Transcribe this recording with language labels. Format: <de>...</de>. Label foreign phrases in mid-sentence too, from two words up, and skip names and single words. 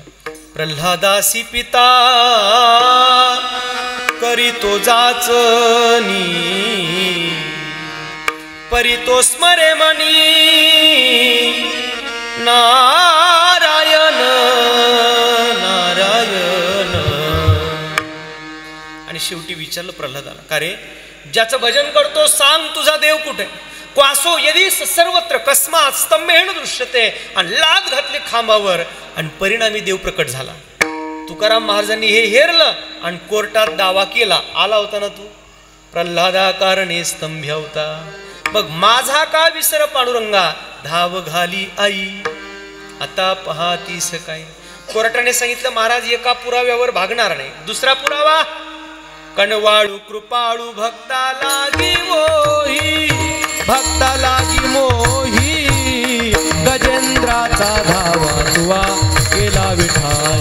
<mr>प्रल्हादासी पिता करीतो जाचनी, परितो स्मरे मनी नारायण नारायण. आणि शेवटी विचारलं प्रल्हादाला, का रे ज्याचं भजन करतो सांग तुझा देव कुठे?</mr> <sa>क्वासो यदि सर्वत्र कस्मात स्तंभेण दृश्यते.</sa> <mr>आणि लाद घातली खांबावर आणि परिणामी देव प्रकट झाला. तुकाराम महाराजांनी हे हेरलं आणि कोर्टात दावा केला. आला होता ना तू, प्रल्हादा कारणे स्तंभ्य होता, मग माझा का विसर पांडुरंगा, धाव घाली आई आता पहातीस काय. कोर्टाने सांगितलं महाराज एका पुराव्यावर भागणार नाही. दुसरा पुरावा, कणवाळू कृपाळू भक्ता लागी मोही, भक्ता लागी मोही, गजेंद्राचा धावा तुवा केला विठाल.</mr>